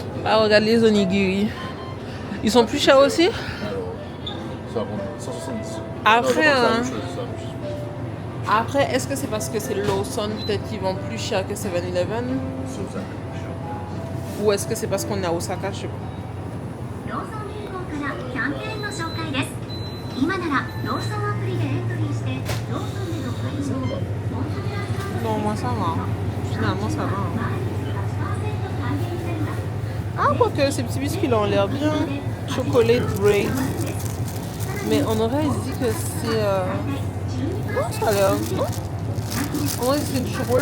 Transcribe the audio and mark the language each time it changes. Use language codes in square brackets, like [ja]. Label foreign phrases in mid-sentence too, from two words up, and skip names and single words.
[fr] Ah, regarde les onigiri. Ils sont plus chers aussi? Alors, ça va 170. Après, non, hein. c'est la même chose. Après, est-ce que c'est parce que c'est Lawson, peut-être qu'ils vendent plus cher que 7-Eleven? C'est ça, plus cher. Ou est-ce que c'est parce qu'on est à Osaka? Je sais pas. [ja] ローソン銀行からキャンペーンの紹介です。今ならローソンアプリでエントリーしてローソンでの買い物ポイントプラス [fr] Non, moi ça va. Finalement, ça va. Hein. Ah, quoique ces petits biscuits là ont l'air bien. [en] Chocolate bread. [fr] Mais on aurait dit que c'est. Non, ça a l'air. Non? On aurait dit que c'est du chocolat.